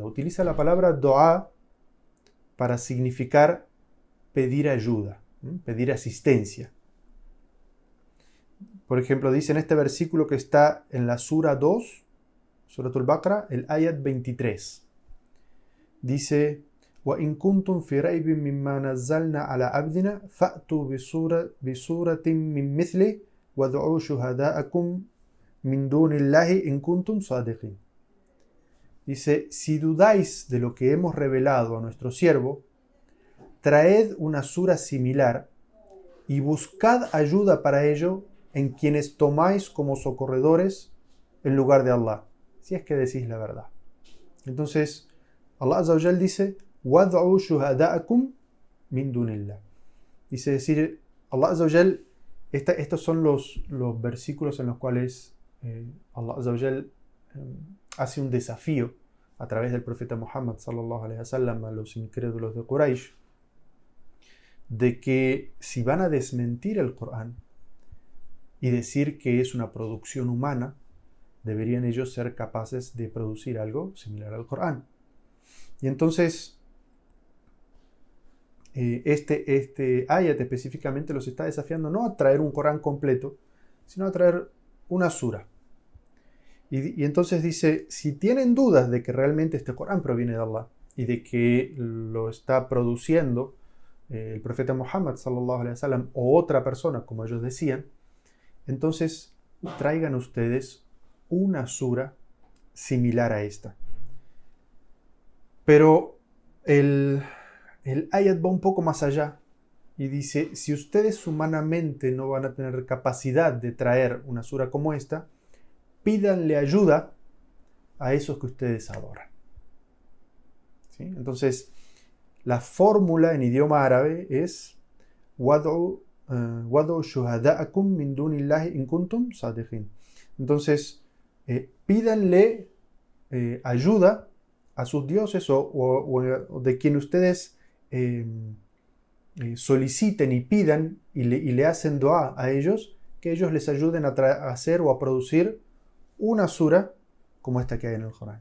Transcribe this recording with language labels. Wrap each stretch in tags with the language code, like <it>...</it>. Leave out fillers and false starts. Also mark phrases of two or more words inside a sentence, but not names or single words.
<es>Utiliza la palabra dua para significar pedir ayuda, pedir asistencia. Por ejemplo, dice en este versículo que está en la Sura 2,</es> <ar>سورة البقرة,</ar> <es>el ayat 23. Dice:</es> <ar>وَإِن كُنْتُمْ فِي رَيْبٍ مِّمَّا نَزَّلْنَا عَلَى عَبْدِنَا فَأْتُوا بِسُورَةٍ مِّن مِّثْلِهِ وَادْعُوا شُهَدَاءَكُم مِّن دُونِ اللَّهِ إِن كُنْتُمْ صَادِقِينَ.</ar> <es>Dice: si dudáis de lo que hemos revelado a nuestro siervo, traed una sura similar y buscad ayuda para ello en quienes tomáis como socorredores en lugar de Allah, si es que decís la verdad. Entonces,</es> <ar>الله عز وجل dice: وَادْعُوا شُهَدَاءَكُم مِّن دُونِ اللَّهِ.</ar> <es>Dice decir,</es> <ar>الله عز وجل,</ar> <es>estos son los versículos en los cuales</es> <ar>الله عز وجل</ar> <es>hace un desafío a través del profeta Muhammad</es> <ar>صلى الله عليه وسلم</ar> <es>a los incrédulos de Quraysh, de que si van a desmentir el Corán y decir que es una producción humana, deberían ellos ser capaces de producir algo similar al Corán. Y entonces este ayat específicamente los está desafiando no a traer un Corán completo, sino a traer una sura. Y entonces dice: si tienen dudas de que realmente este Corán proviene de Allah y de que lo está produciendo el profeta Muhammad</es> <ar>صلى الله عليه وسلم</ar> <es>o otra persona, como ellos decían, entonces traigan ustedes una sura similar a esta. Pero el ayat va un poco más allá y dice, si ustedes humanamente no van a tener capacidad de traer una sura como esta, pídanle ayuda a esos que ustedes adoran. ¿Sí? Entonces, la fórmula en idioma árabe es</es> <ar>وَادْعُوا شُهَدَاءَكُمْ مِنْ دُونِ اللَّهِ إِن كُنْتُمْ صَادِقِينَ.</ar> <es>Entonces, pídanle ayuda a sus dioses o de quien ustedes soliciten y pidan y le hacen dua a ellos, que ellos les ayuden a hacer o a producir una sura como esta que hay en el Corán.</es>